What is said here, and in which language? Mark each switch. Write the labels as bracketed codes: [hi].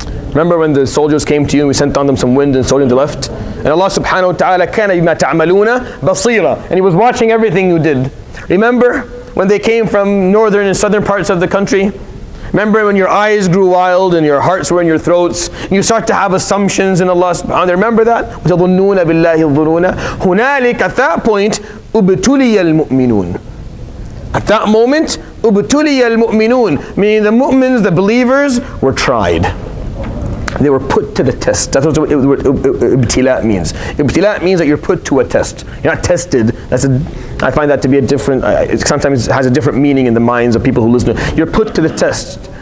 [en] Remember when the soldiers came to you and we sent on them some wind and told them to left? [ar] And Allah subhanahu wa ta'ala kana bima ta'maluna basira. [en] And He was watching everything you did. Remember when they came from northern and southern parts of the country? Remember when your eyes grew wild and your hearts were in your throats, and you start to have assumptions in Allah subhanahu wa ta'ala. Remember that? [ar] وَتَظُنُّونَ بِاللَّهِ الظُّنُونَ هُنَالِكَ [en] At that point, [ar] أُبْتُلِيَ الْمُؤْمِنُونَ. [en] At that moment, [ar] أُبْتُلِيَ الْمُؤْمِنُونَ, [en] meaning the mu'mins, the believers, were tried. They were put to the test. That's what ibtila means. Ibtila means that you're put to a test. You're not tested. I find that to be a different, it sometimes has a different meaning in the minds of people who listen to it. You're put to the test.